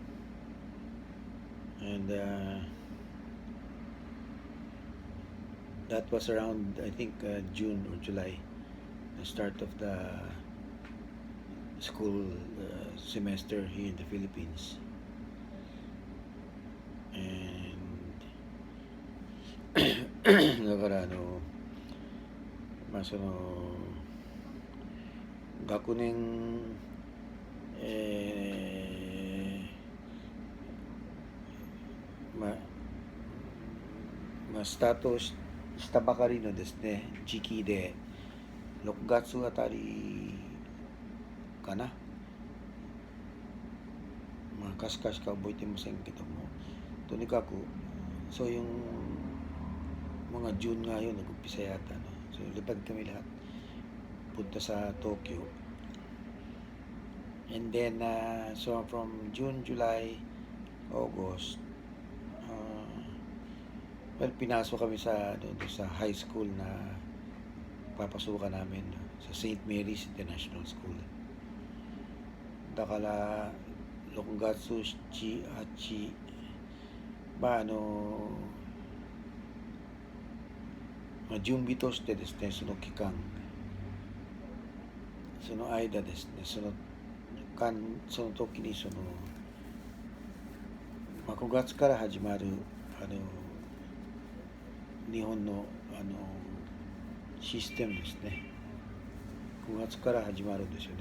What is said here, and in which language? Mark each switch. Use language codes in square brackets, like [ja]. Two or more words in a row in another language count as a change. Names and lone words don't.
[en] And that was around, I think, June or July, the start of the school semester here in the Philippines. [ja] And だからその学年スタートしたばかりのですね時期で6月あたりかな、かすかしか覚えてませんけども、とにかくそういう [tl] mga June nga yun, nag-umpisa yata, no? So lipad kami lahat punta sa Tokyo. [en] And then so from June, July, August, [tl] pinasok kami sa high school na papasukan namin, sa St. Mary's International School. [ja] だから6月7、8、準備としてですね、その期間、その間ですね、その時に9月から始まる日本のシステムですね。9月から始まるんですよね。